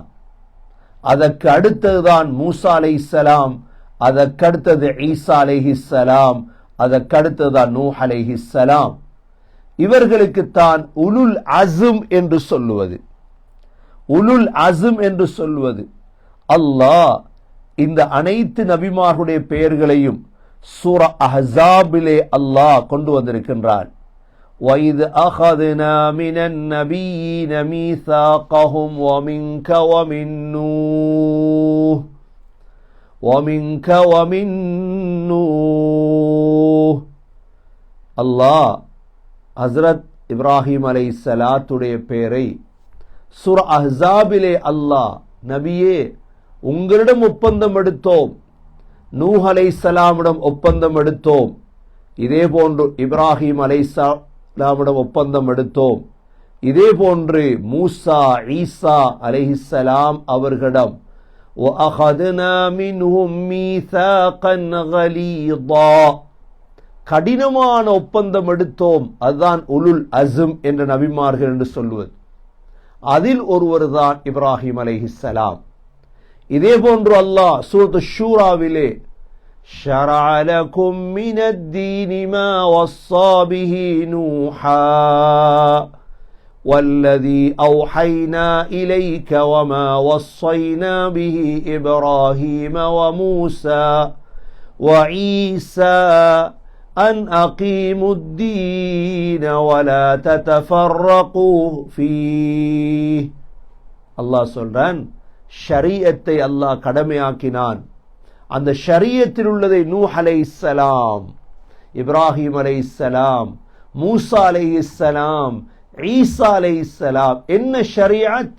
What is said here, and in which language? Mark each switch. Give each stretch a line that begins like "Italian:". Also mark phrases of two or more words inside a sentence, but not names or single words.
Tamil: அதற்கு அடுத்ததுதான் மூசா அலைஹிஸ்ஸலாம், அதற்கடுத்தது ஈசா அலைஹிஸ்ஸலாம், அதற்கடுத்ததுதான் நூஹ் அலைஹிஸ்ஸலாம். இவர்களுக்குத்தான்
Arabic: أولو العزم
Tamil: என்று சொல்லுவது.
Arabic: أولو العزم
Tamil: என்று சொல்வது. அல்லாஹ் இந்த அனைத்து நபிமார்களுடைய பெயர்களையும் சூரா அஹ்ஸாபிலே அல்லாஹ் கொண்டு வந்திருக்கின்றான்.
Arabic: وَإِذْ أَخَذْنَا مِنَ النَّبِيِّينَ مِيثَاقَهُمْ وَمِنْكَ وَمِنْ نُوحٍ அல்லாஹ் ஹஸ்ரத்
Tamil: இப்ராஹிம் அலைஹிஸ்ஸலாத்துடைய பெயரை சூரா அஹ்ஸாபிலே அல்லாஹ், நபியே உங்களிடம் ஒப்பந்தம் எடுத்தோம், நூஹ் அலைஹிஸ்ஸலாமிடம் ஒப்பந்தம் எடுத்தோம், இதே போன்று இப்ராஹிம் அலைஹிஸ்ஸலாமிடம் ஒப்பந்தம் எடுத்தோம், இதே போன்று மூசா ஈசா அலைஹிஸ்ஸலாம் அவர்களிடம்
Arabic: وَأَخَذْنَا مِنْهُمْ مِيثَاقًا غَلِيظًا
Tamil: கடினமான ஒப்பந்தம் எடுத்தோம். அதுதான்
Arabic: أولو العزم
Tamil: என்ற நபிமார்கள் என்று சொல்வது. அதில் ஒருவர் தான் இப்ராஹிம் அலைஹிஸ்ஸலாம். இதே போன்று அல்லாஹ் சூரத்து ஷூராவிலே
Arabic: شَرَعَ لَكُم مِّنَ الدِّينِ مَا وَصَّى بِهِ نُوحًا وَالَّذِي أَوْحَيْنَا إِلَيْكَ وَمَا وَصَّيْنَا بِهِ إِبْرَاهِيمَ وَمُوسَى وَعِيسَى أَنْ أَقِيمُوا الدِّينَ وَلَا تَتَفَرَّقُوا فِيهِ
Tamil: அல்லாஹ் சொல்றான், ஷரீஅத்தை அல்லாஹ் கடமையாக்கினான். அந்த ஷரீஅத்தில் உள்ளதை நூஹ் அலைஹிஸ்ஸலாம், இப்ராஹிம் அலைஹிஸ்ஸலாம், மூசா அலைஹிஸ்ஸலாம், ஈசா அலைஹிஸ்ஸலாம் என்ன ஷரீஅத்?